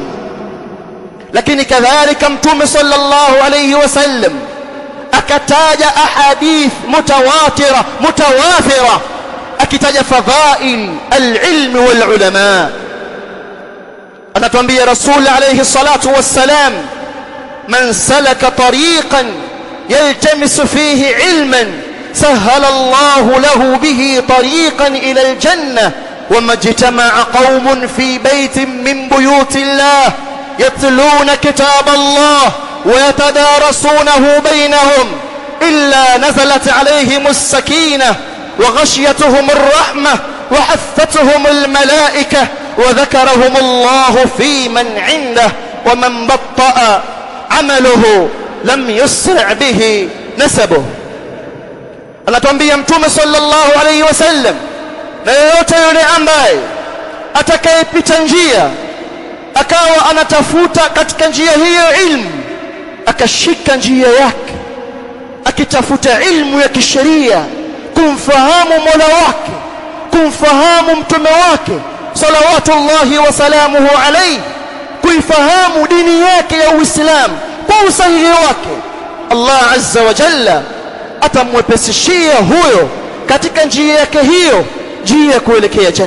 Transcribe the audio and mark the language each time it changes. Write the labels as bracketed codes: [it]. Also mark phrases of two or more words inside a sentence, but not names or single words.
[sw] Lakini kadhalika Mtume [ar] صلى الله عليه وسلم [sw] akataja [ar] أحاديث متوافرة [sw] akitaja [ar] فضائل العلم والعلماء. [sw] Anatuambia Rasul [ar] عليه الصلاة والسلام, من سلك طريقا يلتمس فيه علما سهل الله له به طريقا إلى الجنة وما اجتمع قوم في بيت من بيوت الله يتلون كتاب الله ويتدارسونه بينهم إلا نزلت عليهم السكينة وغشيتهم الرحمة وحفتهم الملائكة وذكرهم الله في من عنده ومن بطأ عمله لم يسرع به نسبه. [sw] Anatuambia Mtume [ar] صلى الله عليه وسلم, [sw] na yeyote yule ambaye atakayepita njia akawa anatafuta katika njia hiyo ilmu, akashika njia yake akitafuta ilmu ya kisheria, kumfahamu Mola wake, kumfahamu mtume wake [ar] صلوات الله وسلامه عليه, [sw] kuifahamu dini yake ya Uislamu kwa usahihi wake, Allah [ar] عز وجل [sw] atamwepesishia huyo katika njia yake hiyo, njia ya kuelekea janna.